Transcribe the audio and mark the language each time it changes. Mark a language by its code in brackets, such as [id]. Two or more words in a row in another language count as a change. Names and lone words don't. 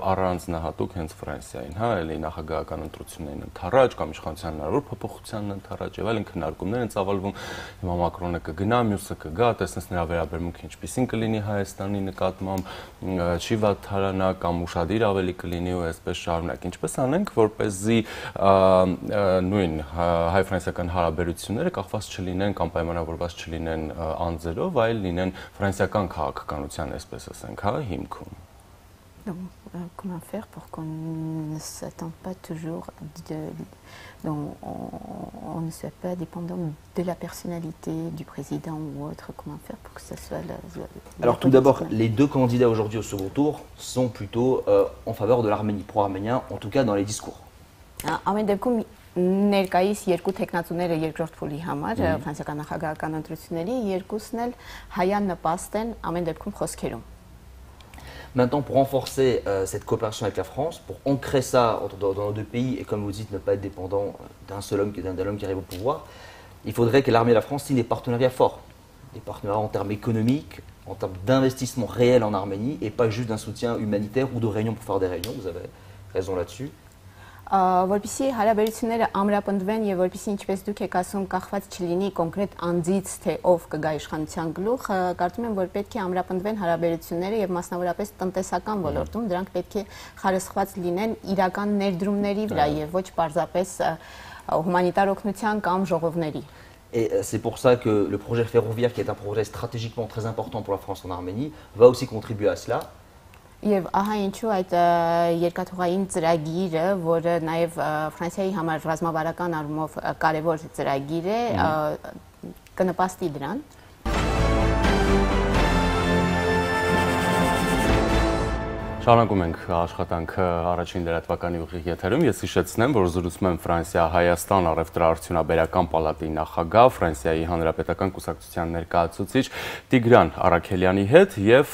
[hy] առանձնահատուկ հենց Ֆրանսիային, էլի նախագահական ընտրություններին ընդառաջ կամ իշխանության հնարավոր փոփոխությանն ընդառաջ եւ այլն քննարկումներ են ծավալվում, հիմա Մակրոնը կգնա, մյուսը կգա, տեսնես նրա վերաբերմունքը ինչպիսին կլինի Հայաստանի նկատմամբ, չի վատթարանա կամ ուշադիր ավելի կլինի ու այսպես շարունակ։ Ինչպես անենք, որպեսզի նույն հայ-ֆրանսիական հարաբերությունները կախված չլինեն կամ պայմանավորված չլինեն անձերով, այլ լինեն ֆրանսիական քաղաքականության, այսպես ասենք, հիմքում։ [fr] Comment faire pour qu'on ne s'attende pas toujours on ne soit pas dépendant de la personnalité du président ou autre. Comment faire pour que ça soit Alors tout d'abord, les deux candidats aujourd'hui au second tour sont plutôt en faveur de l'Arménie, pro-arménien, en tout cas dans les discours. [hy] Ամեն դեպքում ներկայիս երկու տեխնատուները երկրորդ փուլի համար ֆրանսիական նախագահական ընտրությունների երկուսն էլ հայանպաստ են ամեն դեպքում խոսքերում։ [fr] Maintenant, pour renforcer cette coopération avec la France, pour ancrer ça dans nos deux pays et comme vous dites, ne pas être dépendant d'un seul homme qui arrive au pouvoir, il faudrait que l'armée et la France signent des partenariats forts. Des partenariats en termes économiques, en termes d'investissement réel en Arménie et pas juste d'un soutien humanitaire ou de réunions pour faire des réunions, vous avez raison là-dessus. [hy] Որպեսզի հարաբերությունները ամրապնդվեն եւ որպեսզի ինչպես դուք եք ասում կախված չլինի կոնկրետ անձից թե ով կգա իշխանության գլուխ, կարծում եմ որ պետք է ամրապնդվեն հարաբերությունները եւ մասնավորապես տնտեսական ոլորտում դրանք պետք է խարսխված լինեն իրական ներդրումների վրա եւ ոչ պարզապես հումանիտար օգնության կամ ժողովների։ [fr] Et c'est pour ça que le projet ferroviaire, qui est un projet stratégiquement très important pour la France en Arménie, va aussi contribuer à cela. [hy] Եվ ահա ինչու այդ երկաթուղային ծրագիրը, որը նաև Ֆրանսիայի համար ռազմավարական առումով կարևոր ծրագիր է, կնպաստի դրան։ Շարունակում ենք աշխատանքը առաջին լրատվականի ուղիղ եթերում։ Ես հիշեցնեմ, որ զրուցում եմ Ֆրանսիա-Հայաստան առևտրաարդյունաբերական պալատի նախագահ, Ֆրանսիայի հանրապետական կուսակցության ներկայացուցիչ Տիգրան Արաքելյանի հետ եւ